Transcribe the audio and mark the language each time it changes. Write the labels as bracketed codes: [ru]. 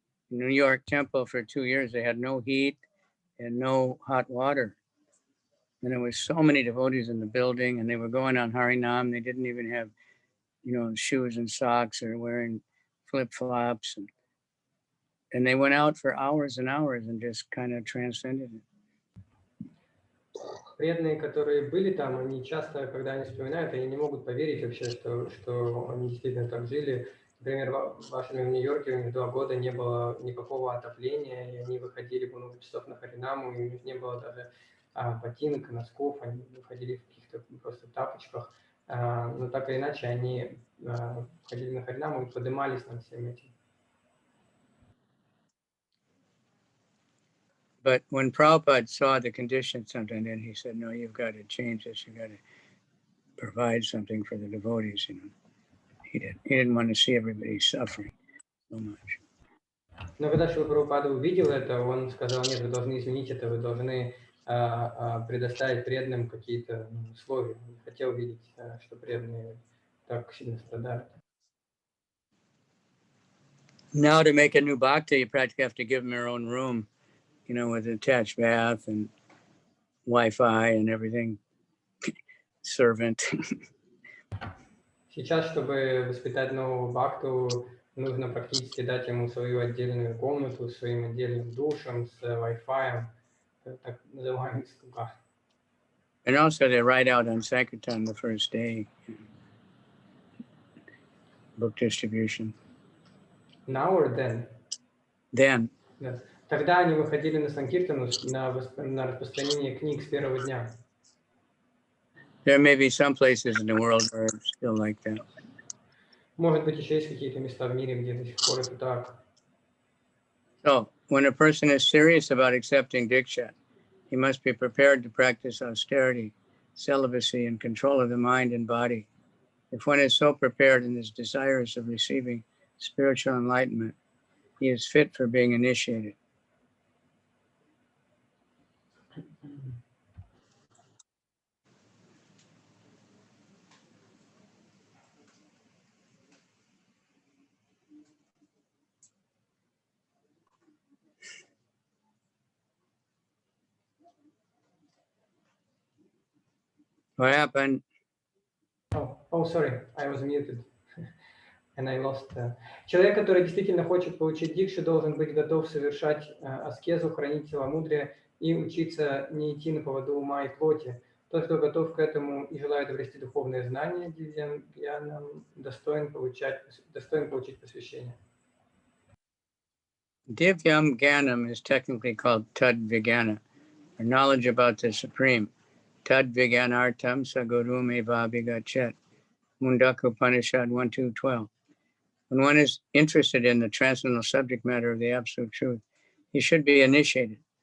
[en] In New York Temple for 2 years, they had no heat and no hot water. And there was so many devotees in the building, and they were going on Harinam. They didn't even have, shoes and socks, or wearing flip-flops. And they went out for hours and hours and just kind of transcended it. [ru] Преданные, которые были там, они часто, когда они вспоминают, они не могут поверить вообще, что они действительно так жили. Например, в вашем в Нью-Йорке у них 2 года не было никакого отопления, и они выходили по много часов на Харинаму, и у них не было даже ботинок, носков, они выходили в каких-то просто тапочках. Но так или иначе, они ходили на Харинаму и поднимались над всем этим. [en] But when Prabhupada saw the condition something, then he said, no, you've got to change this. You've got to provide something for the devotees, He didn't want to see everybody suffering so much. [ru] Но когда Шрила Прабхупада увидел это, он сказал, нет, вы должны изменить это, вы должны предоставить преданным какие-то условия. Не хотел видеть, что преданные так сильно страдают. [en] Now to make a new bhakti, you practically have to give them their own room, with an attached bath and Wi-Fi and everything, servant. [ru] Сейчас, чтобы воспитать нового бхакту, нужно практически дать ему свою отдельную комнату, с своим отдельным душем, с Wi-Fi, так называемый слуга. [en] And also they write out on Sankirtan the first day, book distribution. Now or then? Then. [ru] Да. Тогда они выходили на Санкиртану на распространение книг с первого дня. [en] There may be some places in the world where it's still like that. [ru] Может быть, еще есть какие-то места в мире, где до сих пор это так. [en] So, when a person is serious about accepting diksha, he must be prepared to practice austerity, celibacy, and control of the mind and body. If one is so prepared and is desirous of receiving spiritual enlightenment, he is fit for being initiated. What happened? Oh, sorry, I was muted. And I lost. [ru] Человек, который действительно хочет получить дикшу, должен быть готов совершать аскезу, хранить целомудрие и учиться не идти на поводу ума и плоти. Тот, кто готов к этому и желает обрести духовные знания, достоин получить посвящение. [en] Divyam Gyanam is technically called Tad Vijnana, or knowledge about the Supreme. [sa] Tad Vijnanartam Sagurum Eva Vigachet. Mundaka Upanishad 1.2.12. [en] When one is interested in the transcendental subject matter of the Absolute Truth, he should be initiated.